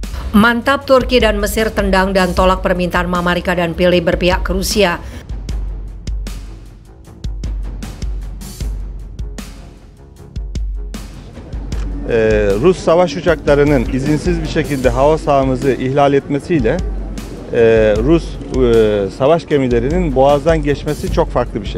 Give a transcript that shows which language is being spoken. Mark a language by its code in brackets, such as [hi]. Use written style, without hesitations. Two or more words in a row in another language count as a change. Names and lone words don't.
[id] Mantap, Turki dan Mesir tendang dan tolak permintaan Mamarika dan Pele berpihak ke Rusia. [tr] Rus savaş uçaklarının izinsiz bir şekilde hava sahamızı ihlal etmesiyle Rus savaş gemilerinin Boğaz'dan geçmesi çok farklı bir şey.